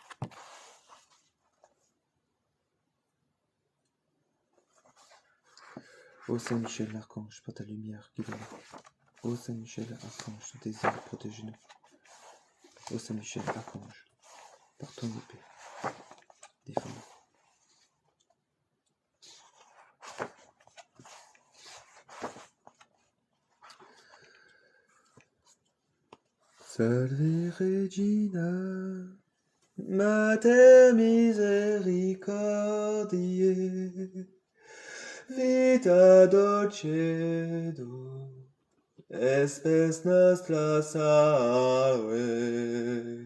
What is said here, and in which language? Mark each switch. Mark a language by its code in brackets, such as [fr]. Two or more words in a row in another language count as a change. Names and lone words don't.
[fr] Ô Saint Michel l'Archange, par ta lumière, guide-nous. Ô Saint Michel Archange, sous tes ailes, protège-nous. Ô Saint Michel Archange, par ton épée, défends-nous. [la] Salve Regina, Mater misericordiae, vita dulcedo, espes nostra salve.